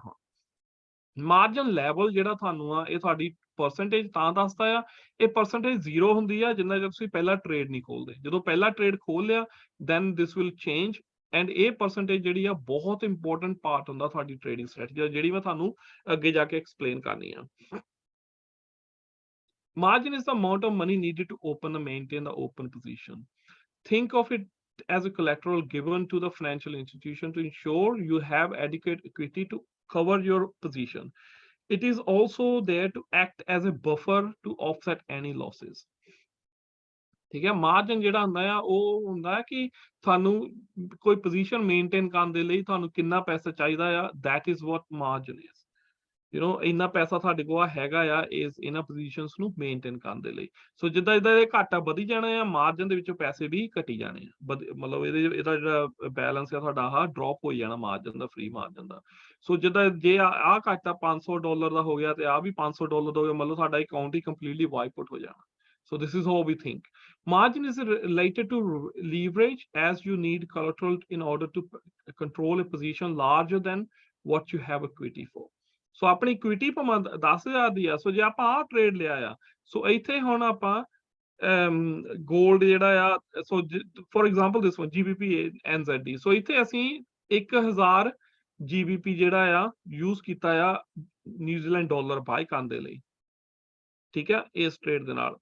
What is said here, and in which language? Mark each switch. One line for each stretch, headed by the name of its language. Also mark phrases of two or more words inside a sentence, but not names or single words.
Punjabi: ਹੁਣ ਮਾਰਜਨ ਲੈਵਲ ਜਿਹੜਾ ਤੁਹਾਨੂੰ ਆ, ਇਹ ਤੁਹਾਡੀ ਪਰਸੈਂਟੇਜ ਤਾਂ ਦੱਸਦਾ ਆ। ਇਹ ਪਰਸੈਂਟੇਜ 0 ਹੁੰਦੀ ਆ ਜਿੰਨਾ ਚਿਰ ਤੁਸੀਂ ਪਹਿਲਾ ਟ੍ਰੇਡ ਨਹੀਂ ਖੋਲਦੇ। ਜਦੋਂ ਪਹਿਲਾ ਟ੍ਰੇਡ ਖੋਲ ਲਿਆ
English: then this will change,
Punjabi: ਐਂਡ ਇਹ ਪਰਸੈਂਟੇਜ ਜਿਹੜੀ ਆ ਬਹੁਤ
English: important part
Punjabi: ਹੁੰਦਾ ਤੁਹਾਡੀ
English: trading strategy,
Punjabi: ਜਿਹੜੀ ਮੈਂ ਤੁਹਾਨੂੰ ਅੱਗੇ ਜਾ ਕੇ ਐਕਸਪਲੇਨ ਕਰਨੀ ਆ।
English: Margin is the amount of money needed to open and maintain the open position. Think of it as a collateral given to the financial institution to ensure you have adequate equity to cover your position. It is also there to act as a buffer to offset any losses.
Punjabi: ਠੀਕ ਹੈ, ਮਾਰਜਨ ਜਿਹੜਾ ਹੁੰਦਾ ਆ ਉਹ ਹੁੰਦਾ ਕਿ ਤੁਹਾਨੂੰ ਕੋਈ
English: position maintain
Punjabi: ਕਰਨ ਦੇ ਲਈ ਤੁਹਾਨੂੰ ਕਿੰਨਾ ਪੈਸਾ ਚਾਹੀਦਾ ਆ,
English: that is what margin is.
Punjabi: ਇੰਨਾ ਪੈਸਾ ਤੁਹਾਡੇ ਕੋਲ ਹੈਗਾ ਆ ਇਹਨਾਂ ਪੋਜੀਸ਼ਨਸ ਨੂੰ ਮੇਨਟੇਨ ਕਰਨ ਦੇ ਲਈ। ਸੋ ਜਿੱਦਾਂ ਇਹ ਘਾਟਾ ਵਧੀ ਜਾਣਾ ਆ, ਮਾਰਜਨ ਦੇ ਵਿੱਚੋਂ ਪੈਸੇ ਵੀ ਘਟੀ ਜਾਣੇ ਆ। ਮਤਲਬ ਇਹਦਾ ਜਿਹੜਾ ਬੈਲੈਂਸ ਆ ਤੁਹਾਡਾ ਆਹ ਡ੍ਰੌਪ ਹੋ ਜਾਣਾ ਮਾਰਜਨ ਦਾ,
English: free margin
Punjabi: ਦਾ। ਸੋ ਜਿੱਦਾਂ ਜੇ ਆਹ ਘਾਟਾ $500 ਦਾ ਹੋ ਗਿਆ ਤੇ ਆਹ ਵੀ $500 ਦਾ ਹੋ ਗਿਆ, ਮਤਲਬ ਤੁਹਾਡਾ ਅਕਾਊਂਟ ਹੀ
English: completely wipe out
Punjabi: ਹੋ ਜਾਣਾ।
English: So this is how we think. Margin is related to leverage, as you need collateral in order to control a position larger than what you have equity for.
Punjabi: ਸੋ ਆਪਣੀ ਇਕੁਇਟੀ ਭਾਵੇਂ 10,000 ਦੀ ਆ, ਸੋ ਜੇ ਆਪਾਂ ਆਹ ਟ੍ਰੇਡ ਲਿਆ ਆ, ਸੋ ਇੱਥੇ ਹੁਣ ਆਪਾਂ ਗੋਲਡ ਜਿਹੜਾ ਆ, ਸੋ
English: for example this one
Punjabi: GBP NZD, ਸੋ ਇੱਥੇ ਅਸੀਂ 1000 GBP ਜਿਹੜਾ ਆ ਯੂਜ਼ ਕੀਤਾ ਆ ਨਿਊਜ਼ੀਲੈਂਡ ਡਾਲਰ ਬਾਈ ਕਰਨ ਦੇ ਲਈ, ਠੀਕ ਹੈ, ਇਸ ਟ੍ਰੇਡ ਦੇ ਨਾਲ।